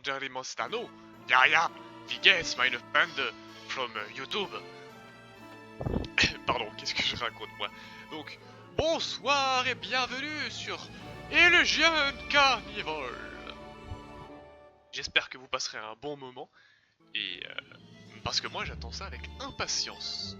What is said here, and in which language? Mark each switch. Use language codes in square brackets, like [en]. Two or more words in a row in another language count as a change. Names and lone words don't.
[de] Jerry Mostano. Ja, wie geht's, meine Freunde from YouTube. [fr] Pardon, qu'est-ce que je raconte moi? Donc, bonsoir et bienvenue sur Illusion Carnival. J'espère que vous passerez un bon moment, et parce que moi j'attends ça avec impatience.